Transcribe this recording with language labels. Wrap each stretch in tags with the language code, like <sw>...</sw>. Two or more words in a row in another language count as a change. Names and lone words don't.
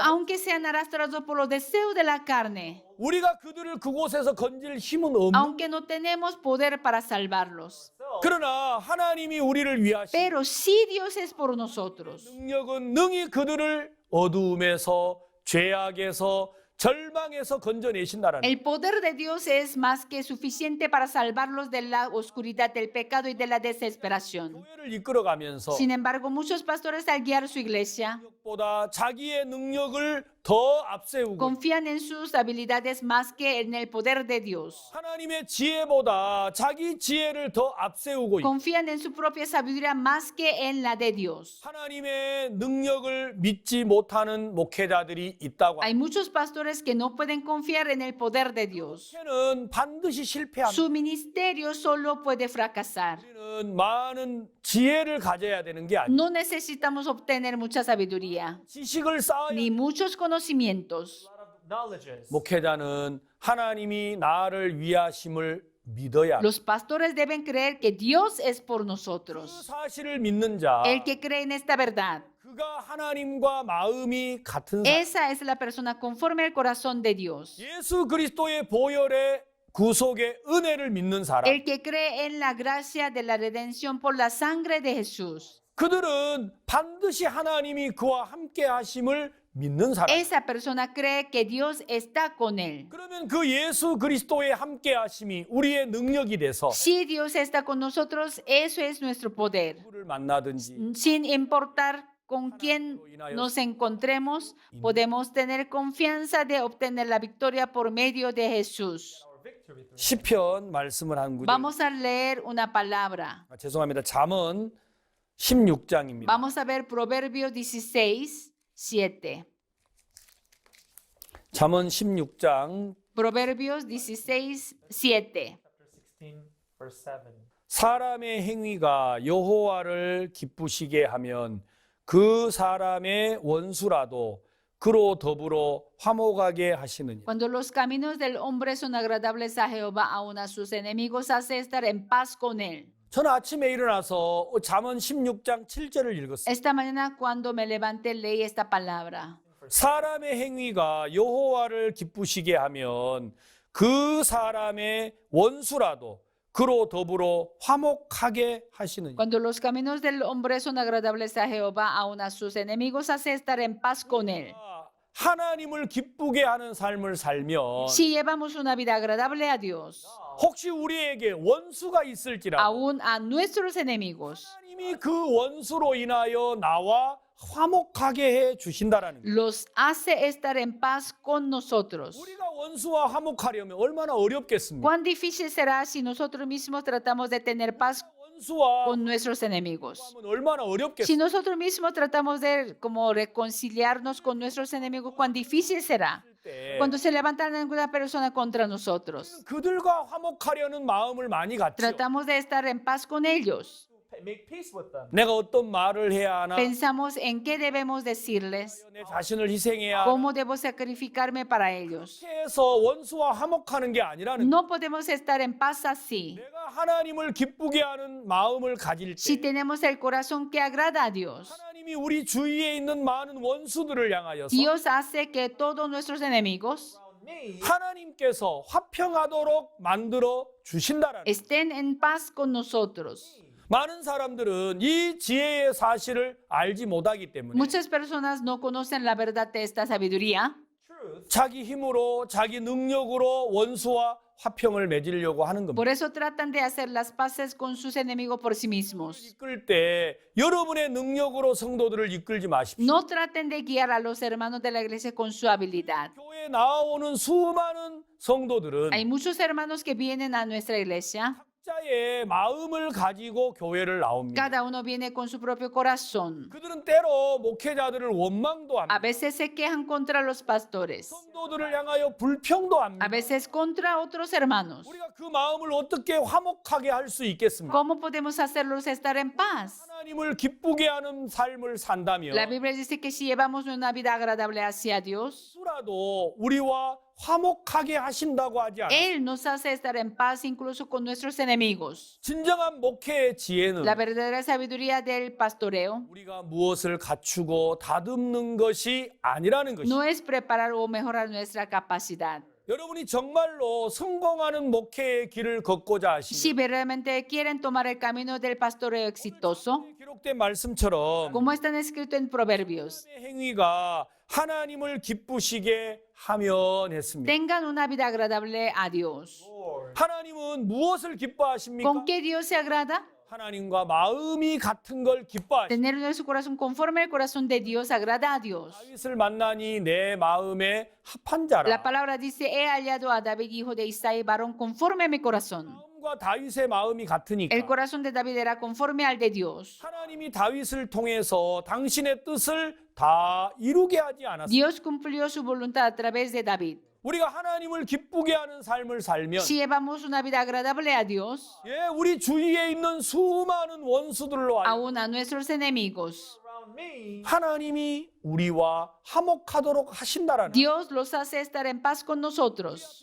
<es>aunque sean arrastrados por los deseos de la carne,</es> <ko>우리가 그들을 그곳에서 건질 힘은 없는</ko> <es>aunque no tenemos poder para salvarlos.</es> <ko>그러나 하나님이 우리를 위하시</ko> <es>Pero si Dios es por nosotros,</es> <ko>능력은 능히 그들을 어두움에서 죄악에서 절망에서 건져내신다라는</ko> <es>el poder de Dios es más que suficiente para salvarlos de la oscuridad del pecado y de la desesperación.</es> <ko>교회를 이끌어가면서</ko> <es>Sin embargo, muchos pastores al guiar su iglesia</es> <ko>보다 자기의 능력을 더 앞세우고</ko> <es>confían en sus habilidades más que en el poder de Dios.</es> <ko>하나님의 지혜보다 자기 지혜를 더 앞세우고 있고</ko> <es>Confían en su propia sabiduría más que en la de Dios.</es> <ko>하나님의 능력을 믿지 못하는 목회자들이 있다고</ko> <es>Hay muchos pastores que no pueden confiar en el poder de Dios.</es> <ko>목회는 반드시 실패합니다.</ko> <es>Su ministerio solo puede fracasar.</es> <ko>우리는 많은 지혜를 가져야 되는 게 아니에요.</ko> <es>No necesitamos obtener mucha sabiduría</es> <ko>지식을 쌓아야</ko> <es>ni muchos conocimientos.</es> <en>A lot of knowledges.</en> <ko>목회자는 하나님이 나를 위하심을 믿어야 합니다.</ko> <es>Los pastores deben creer que Dios es por</es> <ko>그</ko> <es>nosotros.</es> <ko>사실을 믿는 자</ko> <es>El que cree en esta verdad,</es> <ko>그가 하나님과 마음이 같은 사람</ko> <es>esa es la persona conforme al corazón de Dios.</es> <ko>예수 그리스도의 보혈의 구속의 은혜를 믿는 사람</ko> <es>El que cree en la gracia de la redención por la sangre de Jesús.</es> <ko>그들은 반드시 하나님이 그와 함께 하심을 믿는 사람</ko> <es>Esa persona cree que Dios está con él.</es> <ko>그러면 그 예수 그리스도의 함께 하심이 우리의 능력이 돼서</ko> <es>Si Dios está con nosotros, eso es nuestro poder.</es> <ko>누구를 만나든지</ko> <es>Sin importar con quién nos encontremos, podemos tener confianza de obtener la victoria por medio de Jesús.</es> <en>Our victory through</en> <ko>시편 말씀을 한 구절</ko> <es>Vamos a leer una palabra.</es> <ko>죄송합니다. 잠언 16장입니다.</ko> <es>Vamos a ver Proverbios 16, 7.</es> <ko>잠언 16장</ko> <es>Proverbios 16, 7.</es> <en>chapter 16, verse 7.</en> <ko>사람의 행위가 여호와를 기쁘시게 하면 그 사람의 원수라도 그로 더불어 화목하게 하시느니라.</ko> <es>Cuando los caminos del hombre son agradables a Jehová, aun a sus enemigos hace estar en paz con él.</es> <ko>저는 아침에 일어나서 잠언 16장 7절을 읽었어요.</ko> <es>Esta mañana cuando me levanté leí esta palabra.</es> <ko>사람의 행위가 여호와를 기쁘시게 하면 그 사람의 원수라도 그로 더불어 화목하게 하시느니라.</ko> <es>Cuando los caminos del hombre son agradables a Jehová, aun a sus enemigos hace estar en paz con él.</es> <ko>하나님을 기쁘게 하는 삶을 살면</ko> <es>Si llevamos una vida agradable a Dios,</es> <ko>혹시 우리에게 원수가 있을지라도</ko> <es>aun a nuestros enemigos,</es> <ko>하나님이 그 원수로 인하여 나와 화목하게 해 주신다라는 거예요.</ko> <es>los hace estar en paz con nosotros.</es> <ko>우리가 원수와 화목하려면 얼마나 어렵겠습니까?</ko> <es>¿Cuán difícil será si nosotros mismos tratamos de tener paz</es> <ko>원수와</ko> <es>con nuestros enemigos?</es> <ko>하면 얼마나</ko> <es>Si</es> <ko>어렵겠습니까?</ko> <es>nosotros mismos tratamos de como reconciliarnos con nuestros enemigos, ¿cuán difícil será cuando se levantan alguna persona contra nosotros?</es> <ko>그들과 화목하려는 마음을 많이 갖죠.</ko> <es>Tratamos de estar en paz con ellos.</es> <en>Make peace with them.</en> <ko>내가 어떤 말을 해야 하나?</ko> <es>Pensamos en qué debemos decirles,</es> <ko>내 자신을 희생해야 하나?</ko> <es>cómo debo sacrificarme para ellos.</es> <ko>이렇게 해서 원수와 화목하는 게 아니라는 거예요.</ko> <es>No podemos estar en paz así.</es> <ko>내가 하나님을 기쁘게 하는 마음을 가질</ko> <es>Si</es> <ko>때</ko> <es>tenemos el corazón que agrada a Dios,</es> <ko>하나님이 우리 주위에 있는 많은 원수들을 향하여서</ko> <es>Dios hace que todos nuestros enemigos</es> <en>Around me,</en> <ko>하나님께서 화평하도록 만들어 주신다라는 거예요.</ko> <es>estén en paz con nosotros.</es> <ko>많은 사람들은 이 지혜의 사실을 알지 못하기 때문에</ko> <es>Muchas personas no conocen la verdad de esta sabiduría.</es> <en>true. truth,</en> <ko>자기 힘으로 자기 능력으로 원수와 화평을 맺으려고 하는 겁니다.</ko> <es>Por eso tratan de hacer las paces con sus enemigos por sí mismos.</es> <ko>이끌 때 여러분의 능력으로 성도들을 이끌지 마십시오.</ko> <es>No traten de guiar a los hermanos de la iglesia con su habilidad.</es> <ko>교회에 나오는 수많은 성도들은</ko> <es>Hay muchos hermanos que vienen a nuestra iglesia.</es> <ko>각자의 마음을 가지고 교회를 나옵니다.</ko> <es>Cada uno viene con su propio corazón.</es> <ko>그들은 때로 목회자들을 원망도</ko> <es>A</es> <ko>합니다.</ko> <es>veces se quejan contra los pastores.</es> <ko>성도들을 향하여 불평도</ko> <es>A</es> <ko>합니다.</ko> <es>veces contra otros hermanos.</es> <ko>우리가 그 마음을 어떻게 화목하게 할 수 있겠습니까?</ko> <es>¿Cómo podemos hacerlos estar en paz?</es> <ko>하나님을 기쁘게 하는 삶을 산다면</ko> <es>La Biblia dice que si llevamos una vida agradable hacia Dios,</es> <ko>수라도 우리와 화목하게 하신다고 하지 않아요.</ko> <es>Él nos hace estar en paz incluso con nuestros enemigos.</es> <ko>진정한 목회의 지혜는</ko> <es>La verdadera sabiduría del pastoreo</es> <ko>우리가 무엇을 갖추고 다듬는 것이 아니라는 것이죠.</ko> <es>no es preparar o mejorar nuestra capacidad.</es> <ko>여러분이 정말로 성공하는 목회의 길을 걷고자</ko> <es>Si</es> <ko>하시면</ko> <es>verdaderamente quieren tomar el camino del pastoreo exitoso,</es> <ko>기록된 말씀처럼</ko> <es>como están escrito en Proverbios,</es> <ko>행위가 하나님을 기쁘시게 하면 했습니다.</ko> <es>tengan una vida agradable a Dios.</es> <ko>하나님은 무엇을 기뻐하십니까?</ko> <es>¿Con qué Dios se agrada?</es> <ko>하나님과 마음이 같은 걸 기뻐하십니다.</ko> <es>Tener en su corazón conforme al corazón de Dios agrada a Dios.</es> <ko>다윗을 만나니 내 마음에 합한</ko> <es>La</es> <ko>자라.</ko> <es>palabra dice, he hallado a David, hijo de Isaí, varón conforme a mi corazón.</es> <ko>마음과 다윗의 마음이</ko> <es>El</es> <ko>같으니까</ko> <es>corazón de David era conforme al de Dios.</es> <ko>하나님이 다윗을 통해서 당신의 뜻을 다 이루게 하지 않았습니다.</ko> <es>Dios cumplió su voluntad a través de David.</es> <ko>우리가 하나님을 기쁘게 하는 삶을 살면</ko> <es>Si llevamos una vida agradable a Dios,</es> <ko>예, 우리 주위에 있는 수많은 원수들로 하여금</ko> <es>aún a nuestros enemigos,</es> <en>around me,</en> <ko>하나님이 우리와 화목하도록 하신다라는</ko> <es>Dios los hace estar en paz con nosotros.</es>